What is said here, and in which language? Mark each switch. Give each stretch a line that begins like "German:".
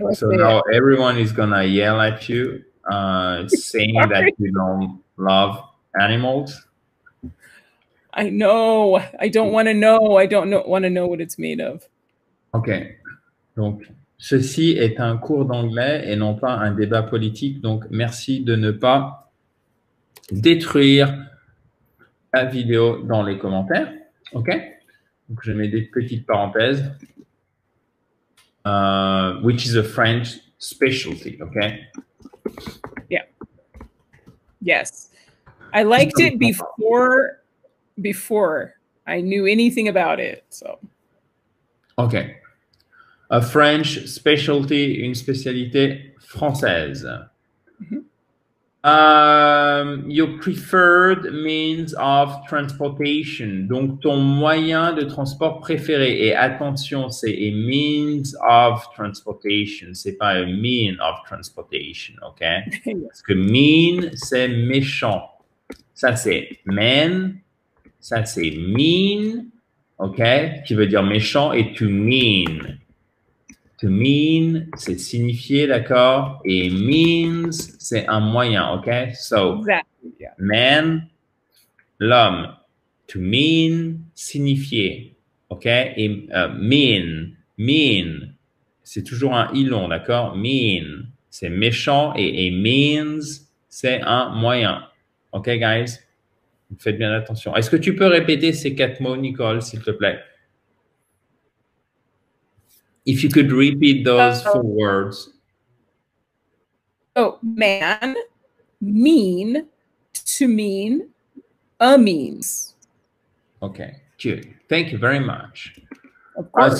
English: So now everyone is gonna yell at you, saying that you don't love animals. I know. I don't want to know. I don't want to know what it's made of. Ok.
French: Donc, ceci est un cours d'anglais et non pas un débat politique. Donc, merci de ne pas détruire la vidéo dans les commentaires. Ok. Donc, je mets des petites parenthèses.
English: Which is a French specialty. Okay. Yeah. Yes. I liked it before I knew anything about it. So. Okay. A French specialty,
French: une spécialité française.
English: Your preferred means of transportation.
French: Donc, ton moyen de transport préféré. Et attention, c'est
English: a means of transportation.
French: C'est pas
English: un mean of transportation,
French: OK? Parce que mean, c'est méchant. Ça, c'est man. Ça, c'est mean, OK? Qui veut dire méchant. Et to mean. To mean, c'est signifier, d'accord? Et means, c'est un moyen, OK?
English: So, Exactly. Yeah.
French: man, l'homme. To mean, signifier, OK? Et mean, c'est toujours un i long, d'accord? Mean, c'est méchant et means, c'est un moyen. OK, guys? Faites bien attention. Est-ce que tu peux répéter ces 4 mots, Nicole, s'il te plaît?
English: If you could repeat those 4 words. Oh, man, mean, to mean, a means. Okay, good. Thank you very much. Of course.